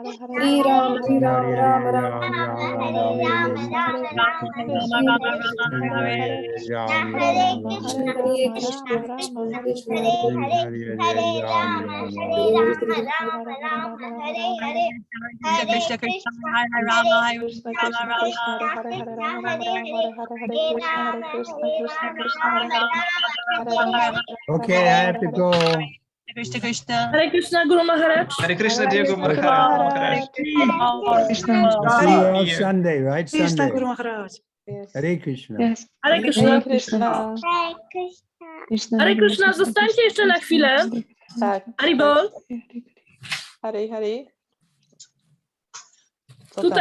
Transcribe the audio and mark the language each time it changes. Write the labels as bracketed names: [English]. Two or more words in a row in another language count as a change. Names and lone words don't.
[Sanskrit] Hare Ram, Hare Ram, Ram Ram, Hare Krishna, Krishna Krishna, Krishna Krishna, Hare Rama, Hare [English] Okay, I have to go. [Sanskrit] Krishna Krishna. Hare Krishna, Guru Maharaj. Hare Krishna, [English] dear Guru Maharaj. I'll see you all Sunday, right? Sunday. Maharaj. [Sanskrit] Hare Krishna. [English] Yes. [Sanskrit] Hare Krishna. Hare Krishna, [Polish] zostańcie jeszcze na chwilę. Tak. [Sanskrit] Haribol. Hare, hare. [Polish] Tutaj